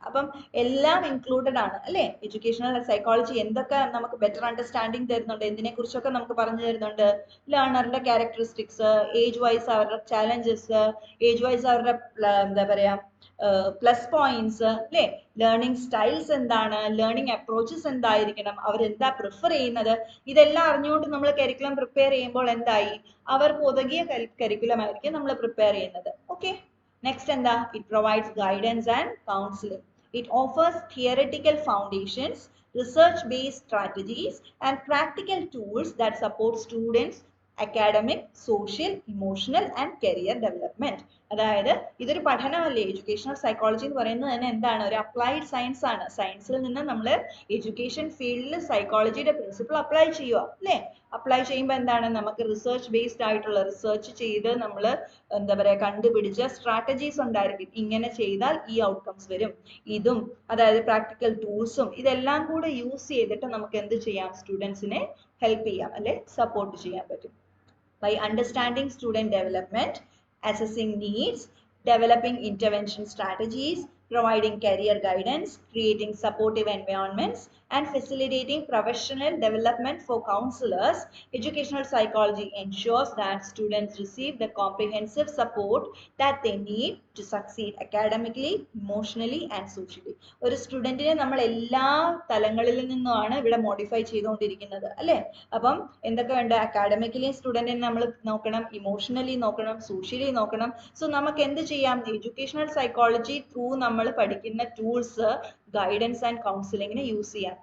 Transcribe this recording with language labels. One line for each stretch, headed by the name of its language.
Malayalam: അപ്പം എല്ലാം ഇൻക്ലൂഡഡ് ആണ് അല്ലേ. എഡ്യൂക്കേഷണൽ സൈക്കോളജി എന്തൊക്കെ നമുക്ക് ബെറ്റർ അണ്ടർസ്റ്റാൻഡിംഗ് തരുന്നുണ്ട്, എന്തിനെ കുറിച്ചൊക്കെ നമുക്ക് പറഞ്ഞു തരുന്നുണ്ട്, ലേണറിന്റെ ക്യാരക്ടറിസ്റ്റിക്സ്, ഏജ് വൈസ് അവരുടെ ചാലഞ്ചസ്, ഏജ് വൈസ് അവരുടെ എന്താ പറയാ പ്ലസ് പോയിന്റ്സ് അല്ലേ, ലേണിംഗ് സ്റ്റൈൽസ് എന്താണ്, ലേണിംഗ് അപ്രോച്ചസ് എന്തായിരിക്കണം, അവരെന്താ പ്രിഫർ ചെയ്യുന്നത്, ഇതെല്ലാം അറിഞ്ഞുകൊണ്ട് നമ്മൾ കരിക്കുലം പ്രിപ്പയർ ചെയ്യുമ്പോൾ എന്തായി, അവർക്ക് ഉതകിയ കരിക്കുലം ആയിരിക്കും നമ്മൾ പ്രിപ്പയർ ചെയ്യുന്നത്.
English: Okay, next എന്താ, it provides guidance and counselling. It offers theoretical foundations, research-based strategies, and practical tools that support students' academic, social, emotional, and career development.
Malayalam: അതായത് ഇതൊരു പഠനമല്ലേ, എഡ്യൂക്കേഷണൽ സൈക്കോളജി എന്ന് പറയുന്നത് തന്നെ എന്താണ്, ഒരു അപ്ലൈഡ് സയൻസ് ആണ്. സയൻസിൽ നിന്ന് നമ്മൾ എഡ്യൂക്കേഷൻ ഫീൽഡിൽ സൈക്കോളജിയുടെ പ്രിൻസിപ്പിൾ അപ്ലൈ ചെയ്യുക അല്ലേ. അപ്ലൈ ചെയ്യുമ്പോൾ എന്താണ്, നമുക്ക് റിസർച്ച് ബേസ്ഡ് ആയിട്ടുള്ള റിസർച്ച് ചെയ്ത് നമ്മൾ എന്താ പറയുക കണ്ടുപിടിച്ച സ്ട്രാറ്റജീസ് ഉണ്ടായിരിക്കും, ഇങ്ങനെ ചെയ്താൽ ഈ ഔട്ട്കംസ് വരും. ഇതും അതായത് പ്രാക്ടിക്കൽ ടൂൾസും ഇതെല്ലാം കൂടെ യൂസ് ചെയ്തിട്ട് നമുക്ക് എന്ത് ചെയ്യാം, സ്റ്റുഡൻസിനെ ഹെൽപ്പ് ചെയ്യാം അല്ലെ സപ്പോർട്ട് ചെയ്യാൻ പറ്റും.
English: By understanding student development, assessing needs, developing intervention strategies, providing career guidance, creating supportive environments, and facilitating professional development for counselors, educational psychology ensures that students receive the comprehensive support that they need to succeed academically, emotionally, and socially.
Malayalam: ഒരു സ്റ്റുഡന്റിനെ നമ്മൾ എല്ലാ തലങ്ങളിൽ നിന്നുമാണ് ഇവിടെ modify ചെയ്തുകൊണ്ടിരിക്കുന്നത് അല്ലേ. അപ്പം എന്തൊക്കെ വേണ്ട, അക്കാഡമിക്കലി സ്റ്റുഡന്റിനെ നമ്മൾ നോക്കണം, ഇമോഷണലി നോക്കണം, സോഷ്യലി നോക്കണം. സോ നമുക്ക് എന്ത് ചെയ്യാം, എഡ്യൂക്കേഷണൽ സൈക്കോളജി ത്രൂ നമ്മൾ പഠിക്കുന്ന ടൂൾസ് ഗൈഡൻസ് ആൻഡ് കൗൺസിലിങ്ങിന് യൂസ് ചെയ്യാം.